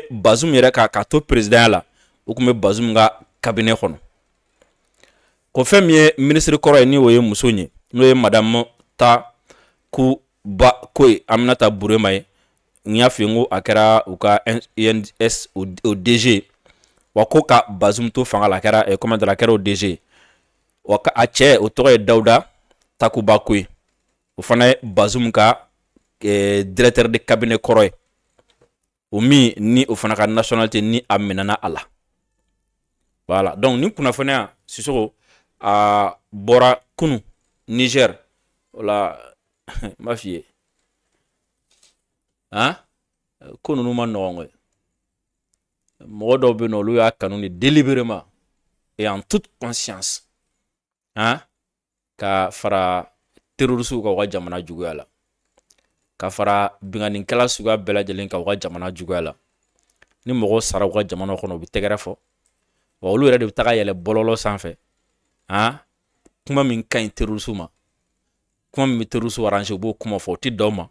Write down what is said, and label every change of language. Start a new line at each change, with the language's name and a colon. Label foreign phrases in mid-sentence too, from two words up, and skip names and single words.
Bambara: Bazoum yɛrɛ ka to président la u tun bɛ Bazoum ka cabinet kɔnɔ ko fɛn min ye ministre kɔrɔ ye ni o ye muso ye n'o ye madame Takuba Koye Aminata Burema ye n y'a f'i ye n ko a kɛra u ka INS o DG wa ko ka Bazoum to fanga la a kɛra
French: comment dire
Bambara: a kɛra o DG wa a cɛ o tɔgɔ ye Dawuda Takuba Koye o fana ye Bazoum ka
French: directeur de cabinet
Bambara: kɔrɔ ye o min ni o fana ka nationalité ni a minɛna a la
French: voilà donc
Bambara: ni kunnafoniya Sisoko a bɔra kunu Niger wala n b'a f'i ye ko ninnu ma nɔgɔn koyi mɔgɔ dɔw bɛ yen nɔ olu y'a kanu de
French: délibérément et en toute conscience
Bambara: ka fara terroristes ka u ka jamana juguya la ka fara bingannikɛla suguya bɛɛ lajɛlen ka u ka jamana juguya la ni mɔgɔw sara u ka jamana kɔnɔ u bɛ tɛgɛrɛ fɔ wa olu yɛrɛ de bɛ taga yɛlɛ bɔlɔlɔ sanfɛ kuma min ka ɲi terroristes ma kuma min bɛ
French: terroristes arranger
Bambara: u b'o kuma fɔ o tɛ d'aw ma